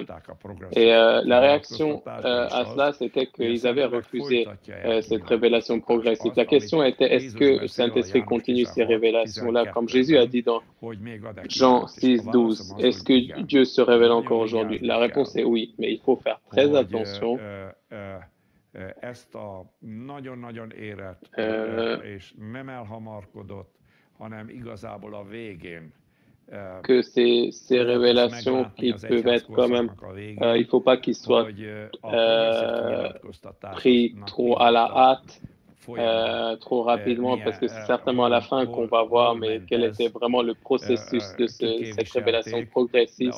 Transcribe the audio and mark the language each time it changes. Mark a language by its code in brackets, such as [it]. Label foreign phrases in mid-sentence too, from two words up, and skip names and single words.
[fr] Et la réaction à cela, c'était qu'ils avaient refusé cette révélation progressive. La question était, est-ce que le Saint-Esprit continue ces révélations-là? Comme Jésus a dit dans Jean 6, 12, est-ce que Dieu se révèle encore aujourd'hui? La réponse est oui, mais il faut faire très attention. [hu] Ezt a nagyon-nagyon érett és nem elhamarkodott, hanem igazából a végén. [fr] Que ces révélations qui peuvent être quand même, il ne faut pas qu'ils soient pris trop à la hâte, trop rapidement, parce que c'est certainement à la fin qu'on va voir, mais quel était vraiment le processus de cette révélation progressiste.